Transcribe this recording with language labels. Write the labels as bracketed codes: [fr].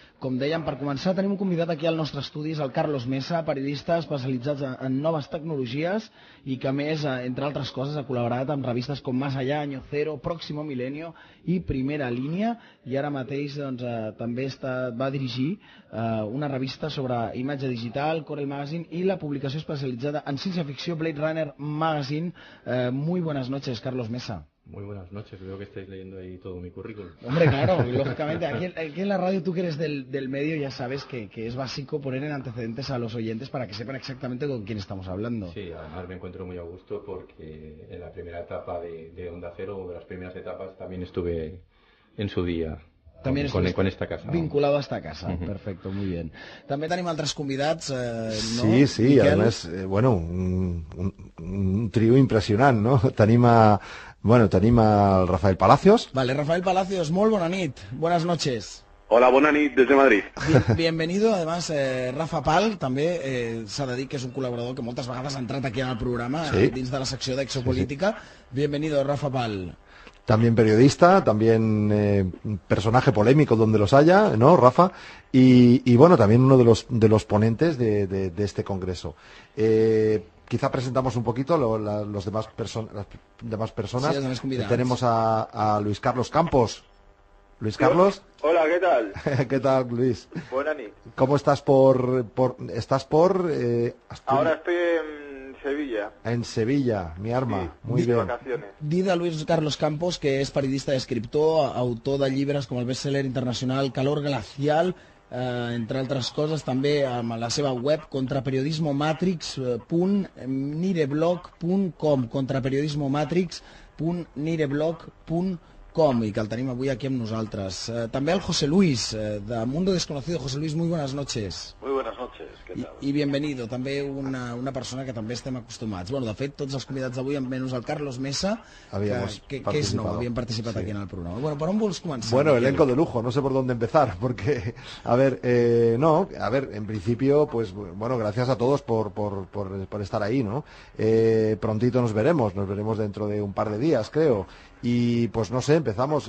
[ca] Com dèiem, per començar tenim un convidat aquí al nostre estudi, és el Carlos Mesa, periodista especialitzat en noves tecnologies i que a més, entre altres coses, ha col·laborat amb revistes com Más Allá, Año Cero, Próximo Milenio i Primera Línia, i ara mateix també va dirigir una revista sobre imatge digital, Corel Magazine, i la publicació especialitzada en ciència-ficció Blade Runner Magazine. [es] Muy buenas noches, Carlos Mesa. Muy buenas noches, veo que estáis leyendo ahí todo mi currículum. Hombre, claro, lógicamente, aquí en la radio tú que eres del medio ya sabes que es básico poner en antecedentes a los oyentes para que sepan exactamente con quién estamos hablando. Sí, además me encuentro muy a gusto porque en la primera etapa de Onda Cero, de las primeras etapas, también estuve en su día. También con esta casa. Vinculado a esta casa, perfecto, muy bien. [ca] També tenim altres convidats, no? Sí, Miquel? A més, bueno, un trio impressionant, no? Tenim al Rafael Palacios. Vale, Rafael Palacios, molt bona nit, [es] buenas noches. Hola, buena nit desde Madrid. Bienvenido, además, [ca] Rafa Pal, també s'ha de dir que és un col·laborador que moltes vegades ha entrat aquí al programa, dins de la secció d'Exopolítica. [es] Bienvenido, Rafa Pal. También periodista, también personaje polémico donde los haya, ¿no, Rafa? Y bueno, también uno de los ponentes de este congreso. Quizá presentamos un poquito las demás personas. Sí, tenemos a Luis Carlos Campos. Luis Carlos. Hola, ¿qué tal? ¿Qué tal, Luis? [ca] Buena nit. [es] ¿Cómo estás estás por Ahora estoy en Sevilla. En Sevilla, mi arma. Sí, muy bien. Vacaciones. [ca] Dir de Luis Carlos Campos que és periodista i escriptor, autor de llibres com el bestseller internacional Calor Glacial, entre altres coses, també amb la seva web contraperiodismomatrix.nireblog.com, contraperiodismomatrix.nireblog.com, y que el tenim avui aquí amb nosaltres. També el José Luis, de Mundo Desconocido. [es] José Luis, muy buenas noches. Muy buenas noches, ¿qué tal? [ca] I bienvenido, també una persona que també estem acostumats. Bueno, de fet, tots els convidats d'avui, menys el Carlos Mesa, que és nou, havien participat aquí en el programa. Bueno, ¿por on vols començar? [es] Bueno, elenco de lujo, no sé por dónde empezar, porque, en principio, pues, bueno, gracias a todos por estar ahí, ¿no? Prontito nos veremos dentro de un par de días, creo. Y pues no sé, empezamos.